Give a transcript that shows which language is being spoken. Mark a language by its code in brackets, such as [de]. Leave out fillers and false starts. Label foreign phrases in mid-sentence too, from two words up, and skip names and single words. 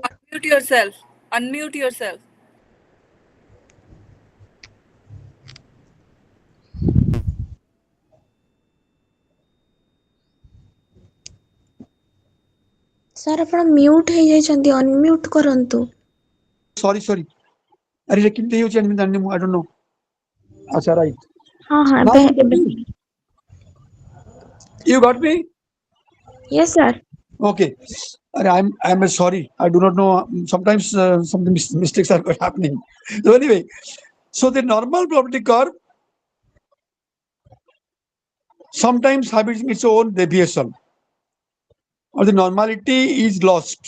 [en] Unmute yourself. Unmute yourself. [or] Sir, ଆପଣ mute ହେଇଯାଇଛନ୍ତି, unmute କରନ୍ତୁ. [en] Sorry, sorry. [or] अरे କେମିତି ହେଉଛି ମୁଁ ଜାଣିନି ମୁଁ [en] I don't know. [or] ଆଚ୍ଛା, right. ହଁ ହଁ [en] Now you got me? You got me? Yes, sir. Okay. I'm sorry. I do not know. Sometimes some mistakes are happening. So anyway, so the normal probability curve sometimes having its own deviation, or the normality is lost.